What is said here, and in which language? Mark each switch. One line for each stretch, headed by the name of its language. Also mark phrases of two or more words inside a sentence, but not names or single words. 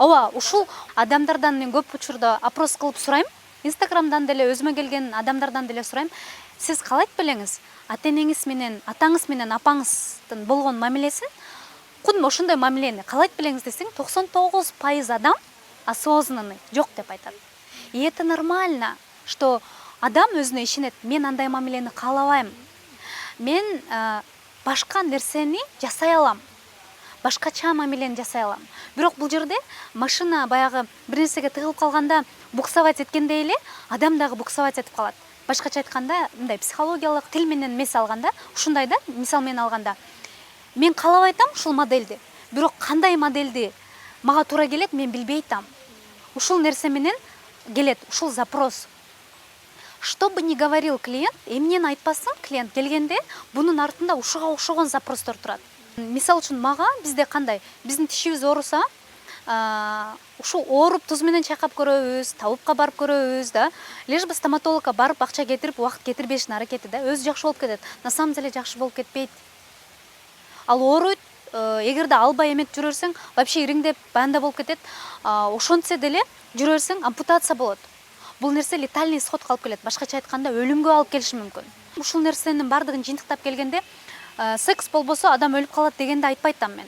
Kyrgyz: ооба, ушул адамдардан мен көп учурда опрос кылып сурайм. Инстаграмдан деле, өзүмө келген адамдардан деле сурайм. Сиз калайт белеңиз? Ата-энеңиз менен, атаңыз менен апаңыздын болгон мамилесин, кудум ошондой мамилени калайт белеңиз десең, 99% адам осознанный жок деп айтат.
Russian: И это нормально, что
Kyrgyz: адам өзүнө ишенет. Мен андай мамилени каалабайм. Мен башка нерсени жасай алам. Башкача мамилени жасай алам. Бирок бул жерде машина баягы бир нерсеге тыгылып калганда буксовать эткендей эле адам дагы буксовать этип калат. Башкача айтканда, мындай психологиялык тил менен эмес алганда, ушундай да, мисал менен алганда, мен каалап айтам ушул модельди. Бирок кандай модельди мага туура келет, мен билбей атам. Ушул нерсе менен келет, ушул запрос.
Russian: Что бы ни говорил клиент,
Kyrgyz: эмнени айтпасын, клиент келгенде бунун артында ушуга окшогон запростор турат. Мисал үчүн мага бизде кандай? Биздин тишибиз ооруса, ушул ооруп туз менен чайкап көрөбүз, табипка барып көрөбүз да.
Russian: Лишь бы
Kyrgyz: стоматологко барып акча кетирип, убакыт кетирбештин аракети да. Өзү жакшы болуп кетет.
Russian: На самом деле
Kyrgyz: жакшы болуп кетпейт. Ал ооруйт, эгерде албай эметип жүрөрсөң, вообще ириңдеп банда болуп кетет. Ошентсе деле жүрөрсөң, ампутация болот. Бул нерсе
Russian: летальный исход
Kyrgyz: калып келет. Башкача айтканда, өлүмгө алып келиши мүмкүн. Ушул нерсенин бардыгын жыйынтыктап келгенде, секс болбосо адам өлүп калат дегенди айтпайтам мен.